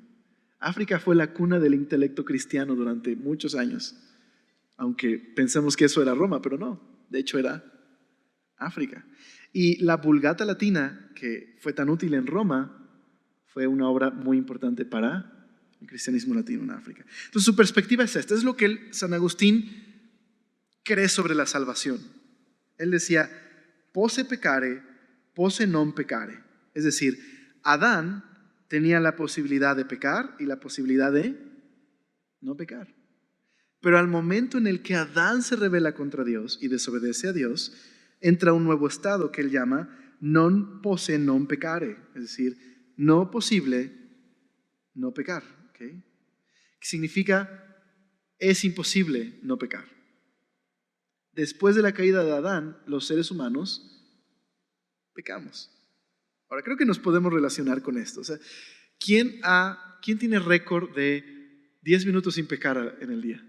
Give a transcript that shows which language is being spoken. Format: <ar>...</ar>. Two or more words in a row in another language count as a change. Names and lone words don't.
<es>África fue la cuna del intelecto cristiano durante muchos años, aunque pensemos que eso era Roma, pero no, de hecho era África. Y la Vulgata Latina, que fue tan útil en Roma, fue una obra muy importante para el cristianismo latino en África. Entonces su perspectiva es esta, es lo que San Agustín cree sobre la salvación. Él decía,</es> <la>posse peccare, posse non peccare.</la> <es>Es decir, Adán tenía la posibilidad de pecar y la posibilidad de no pecar. Pero al momento en el que Adán se rebela contra Dios y desobedece a Dios, entra un nuevo estado que él llama</es> <la>non posse non peccare,</la> <es>es decir, no posible no pecar. ¿Okay? Que significa es imposible no pecar. Después de la caída de Adán, los seres humanos pecamos. Ahora creo que nos podemos relacionar con esto. O sea, ¿quién tiene récord de 10 minutos sin pecar en el día?</es>